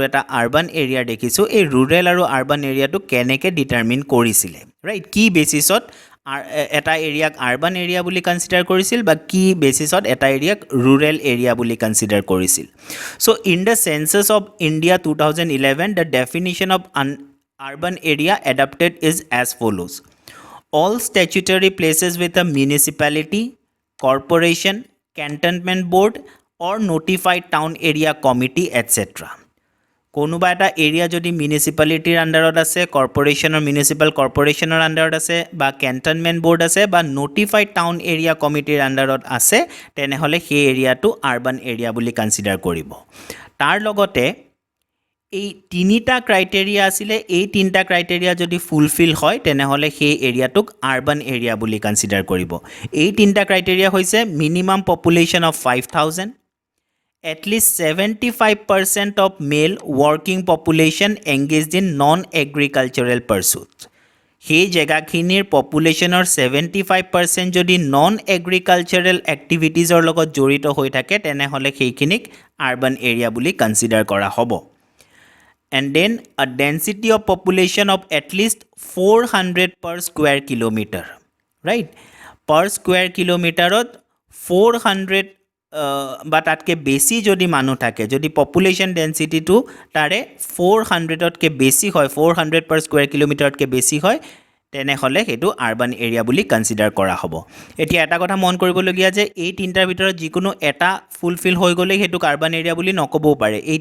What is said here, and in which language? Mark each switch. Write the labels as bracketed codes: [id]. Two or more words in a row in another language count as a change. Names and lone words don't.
[as] এটা [en] urban area [as] দেখিছোঁ এই ৰুৰেল আৰু [en] urban area [as] কেনেকৈ ডিটাৰমিন কৰিছিলে ৰাইট কি বেচিছত এটা এৰিয়াক [en] urban area [as] বুলি কনচিডাৰ কৰিছিল বা কি বেচিছত এটা এৰিয়াক [en] rural area [as] বুলি কনচিডাৰ কৰিছিল [en] so in the census of India 2011 the definition of urban area adopted is as follows all statutory places with a municipality corporation cantonment board or notified town area committee etc [as] কোনোবা এটা এৰিয়া যদি মিউনিচিপালিটিৰ আণ্ডাৰত আছে কৰ্পৰেশ্যনৰ [en] municipal corporation [as] আণ্ডাৰত আছে বা [en] cantonment board [as] আছে বা [en] notified town area committee [as] আণ্ডাৰত আছে তেনেহ'লে সেই এৰিয়াটো [en] urban area [as] বুলি কনচিডাৰ কৰিব তাৰ লগতে এই তিনিটা ক্ৰাইটেৰিয়া আছিলে এই তিনিটা ক্ৰাইটেৰিয়া যদি ফুলফিল হয় তেনেহ'লে সেই এৰিয়াটোক [en] urban area [as] বুলি কনচিডাৰ কৰিব এই তিনিটা ক্ৰাইটেৰিয়া হৈছে [en] minimum population of 5000 at least 75% of male working population engaged in non-agricultural pursuits [as] সেই জেগাখিনিৰ পপুলেশ্যনৰ 75% যদি নন এগ্ৰিকালচাৰেল এক্টিভিটিজৰ লগত জড়িত হৈ থাকে তেনেহ'লে সেইখিনিক আৰ্বান এৰিয়া বুলি কনচিডাৰ কৰা হ'ব [en] and then a density of population of at least 400 per square kilometer right per square kilometer [as] 400 বা তাতকৈ বেছি যদি মানুহ থাকে যদি [en] population density [as] তাৰে 400তকৈ বেছি হয় 400 [en] per square kilometerতকৈ [as] বেছি হয় তেনেহ'লে সেইটো [en] urban area [as] বুলি কনচিডাৰ কৰা হ'ব এতিয়া এটা কথা মন কৰিবলগীয়া যে এই তিনিটাৰ ভিতৰত যিকোনো এটা ফুলফিল হৈ গ'লে সেইটোক [en] urban area [as] বুলি নক'বও পাৰে এই